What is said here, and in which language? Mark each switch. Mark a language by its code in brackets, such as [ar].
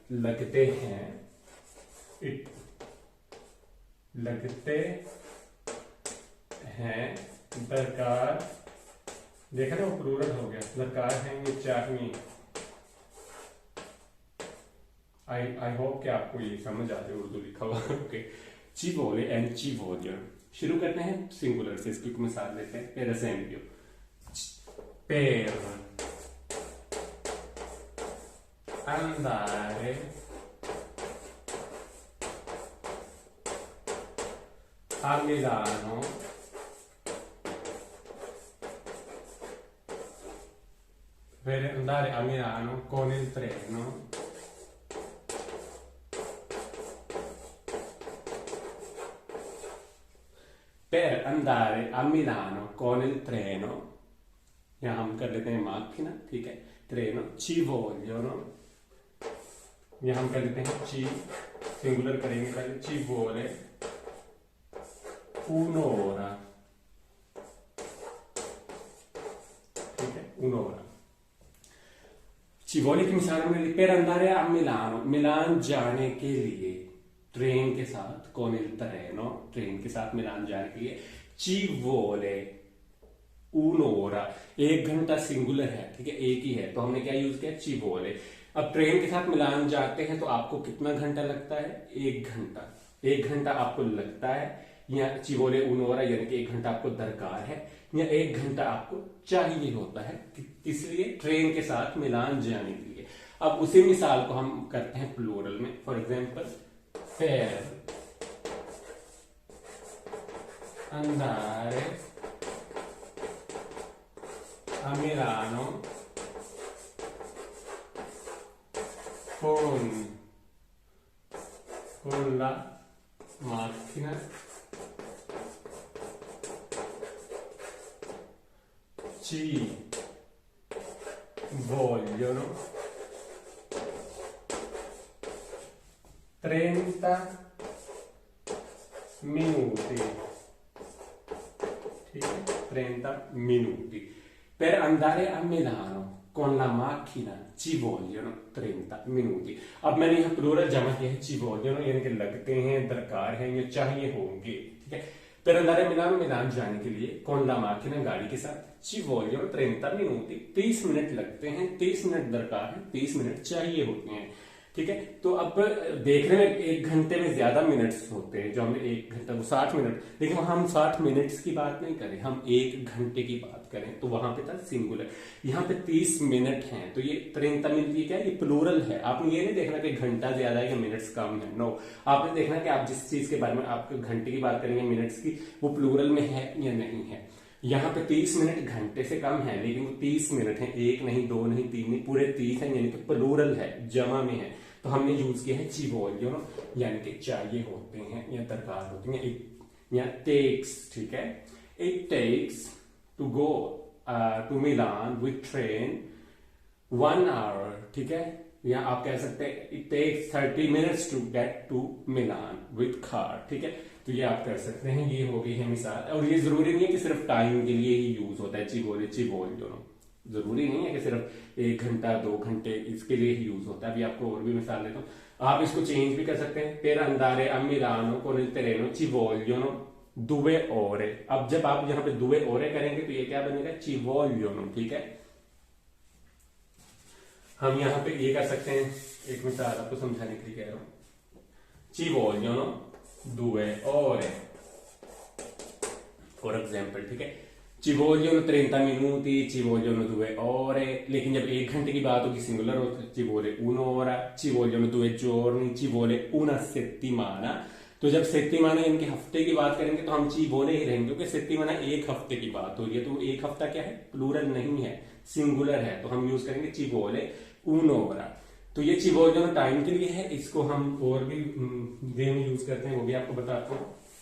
[hi] लगते हैं, इट लगते हैं, दरकार। देखा ना, वो प्लूरल हो गया, दरकार है, ये चाहिए। आई होप कि आपको ये समझ आते है उर्दू लिखा हुआ। ओके, ची बोले एंड ची वोलियर। शुरू करते हैं सिंगुलर से, इसकी मिसाल लेते हैं। [it] per esempio, per andare a Milano per andare a Milano con il treno per andare a Milano con il treno, [hi] यहां हम कर लेते हैं macchina, ठीक है, ट्रेनो। [it] ci vogliono, [hi] यहां हम कर लेते हैं ci, सिंगुलर करेंगे पहले, [it] ci vuole un'ora, [hi] ठीक है, un'ora। चिवोली की मिसाल में [it] per andare a Milano, [hi] मिलान जाने के लिए, ट्रेन के साथ, [it] con il treno, [hi] ट्रेन के साथ मिलान जाने के लिए, [it] ci vuole un'ora, [hi] 1 घंटा सिंगुलर है, ठीक है, एक ही है, तो हमने क्या यूज किया? [it] ci vuole। [hi] अब ट्रेन के साथ मिलान जाते हैं तो आपको कितना घंटा लगता है? 1 घंटा। 1 घंटा आपको लगता है, या [it] ci vuole un'ora [hi] यानी कि 1 घंटा आपको दरकार है, या 1 घंटा आपको चाहिए होता है, इसलिए ट्रेन के साथ मिलान जाने के लिए। अब उसी मिसाल को हम करते हैं प्लूरल में। [en] for example, [it] per andare a Milano con la macchina ci vogliono 30 minuti, [hi] ठीक है, [it] 30 minuti। Per andare a Milano con la macchina ci vogliono 30 minuti। [hi] अब मैंने यहाँ प्लूरल जमा किया है, [it] ci vogliono [hi] यानी कि लगते हैं, दरकार है, या चाहिए होंगे, ठीक है। [it] Per andare a Milano, [hi] मिलान जाने के लिए, [it] con la macchina [hi] गाड़ी के साथ, [it] ci vogliono 30 minuti, [hi] 30 मिनट लगते हैं, 30 मिनट दरकार है, 30 मिनट चाहिए होते हैं, ठीक है। तो अब देखने में 1 घंटे में ज्यादा मिनट्स होते हैं, जो हमने 1 घंटा, वो 60 मिनट, लेकिन हम 60 मिनट्स की बात नहीं करें, हम 1 घंटे की बात करें, तो वहां पे था सिंगुलर। यहाँ पे 30 मिनट हैं, तो ये 30 मिनट, ये क्या है? ये प्लूरल है। आपने ये नहीं देखना कि घंटा ज्यादा है या मिनट्स कम है, नो। आपने देखना कि आप जिस चीज के बारे में आप घंटे की बात करेंगे, मिनट्स की, वो प्लूरल में है या नहीं है। यहाँ पे 30 मिनट घंटे से कम है, लेकिन वो 30 मिनट है, 1 नहीं, 2 नहीं, 3 नहीं, पूरे 30 है, यानी कि प्लूरल है, जमा में है। तो हमने यूज किया है [it] ci vogliono, [hi] यानी कि चाहिए होते हैं या दरकार होती हैं, या takes, ठीक है। [en] It takes to go to Milan with train 1 hour, [hi] ठीक है। या आप कह सकते हैं [en] it takes 30 minutes to get to Milan with car, [hi] ठीक है। तो ये आप कर सकते हैं, ये हो गई है मिसाल। और ये जरूरी नहीं है कि सिर्फ टाइम के लिए ही यूज होता है [it] ci vogliono, [hi] जरूरी नहीं है कि सिर्फ 1 घंटा 2 घंटे इसके लिए ही यूज होता है। अभी आपको और भी मिसाल देता हूँ, आप इसको चेंज भी कर सकते हैं। [it] per andare a Milano con il treno ci vogliono 2 ore। [hi] अब जब आप यहाँ पे 2 ore करेंगे तो ये क्या बनेगा, [it] ci vogliono, [hi] ठीक है। हम यहाँ पे ये कर सकते हैं, एक मिसाल आपको समझाने के लिए कह रहा हूँ, [it] ci vogliono 2 ore [hi] for example, ठीक है। [it] ci vogliono 30 minuti, ci vogliono 2 ore, [hi] लेकिन जब 1 घंटे की बात होगी सिंगुलर हो तो [it] ci vuole un'ora, ci vogliono 2 giorni, ci vuole una settimana। [hi] तो जब सेत्तिमाना इनके हफ्ते की बात करेंगे तो हम [it] ci vuole [hi] ही रहेंगे, क्योंकि सेत्तिमाना 1 हफ्ते की बात हो रही है। तो 1 हफ्ता क्या है, प्लूरल नहीं है, सिंगुलर है, तो हम यूज करेंगे [it] ci vuole un'ora। [hi] तो ये [it] ci vogliono [hi] टाइम के लिए है, इसको हम और भी वे में यूज करते हैं, वो भी आपको बताता हूँ।